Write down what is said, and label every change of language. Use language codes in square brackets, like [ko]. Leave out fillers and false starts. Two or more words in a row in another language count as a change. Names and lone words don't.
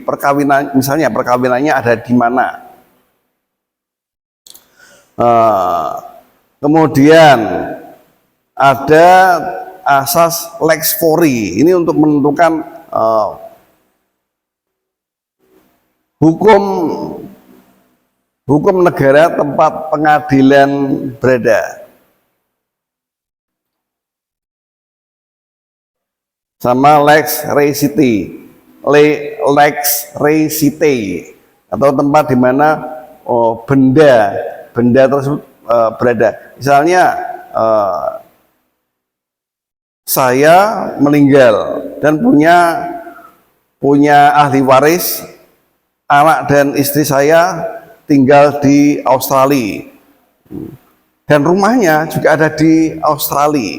[id] Perkawinan, misalnya perkawinannya ada di mana. Kemudian ada asas [la] lex fori, [id] ini untuk menentukan hukum negara tempat pengadilan berada. [la] sama lex recite, lex recite, [id] atau tempat di mana benda tersebut berada. Misalnya saya meninggal dan punya ahli waris, anak dan istri saya tinggal di Australia dan rumahnya juga ada di Australia.